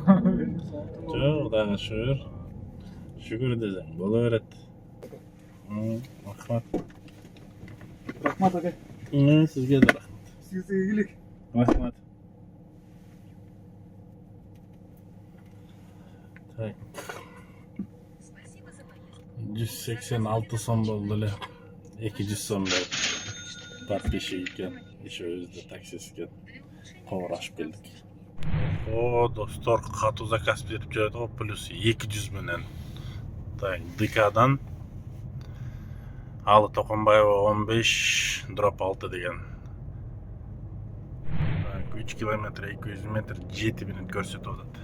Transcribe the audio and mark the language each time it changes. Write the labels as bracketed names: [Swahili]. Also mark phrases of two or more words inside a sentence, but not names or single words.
[Kyrgyz] жок, Кудайга шүгүр. Шүгүр десең боло берет. Рахмат. Рахмат aka. Сизге да рахмат. Sizga ийгилик. Рахмат. Так. [Uzbek] 186 so'm bo'ldi эле. 200 so'm berib подписчик ekan. Еще o'zida taksist ekan. Qo'g'rashib keldik. [Kyrgyz] О, достор, катуу заказ берип жүрөт го, плюс 200 менен. Так, ДКдан Алы Токонбаева 15 дроп 6 деген. Так, 3 километр 200 метр 7 минут көрсөтүп атат.